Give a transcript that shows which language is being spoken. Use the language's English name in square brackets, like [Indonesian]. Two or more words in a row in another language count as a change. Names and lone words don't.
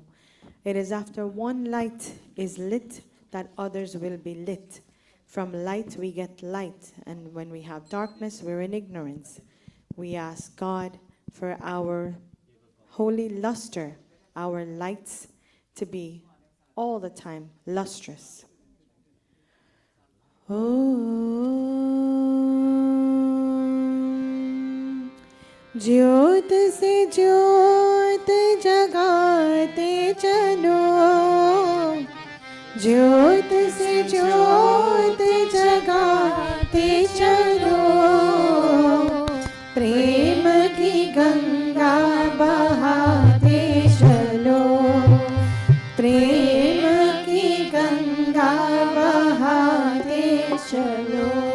[English] It is after one light is lit that others will be lit. From light we get light, and when we have darkness, we're in ignorance. We ask God for our holy luster, our lights to be all the time lustrous. [Hindi] ॐ ज्योत से ज्योत जगाते चलो, ज्योत से ज्योत जगाते चलो, प्रेम की गंगा बहाते चलो, प्रेम की गंगा बहाते चलो,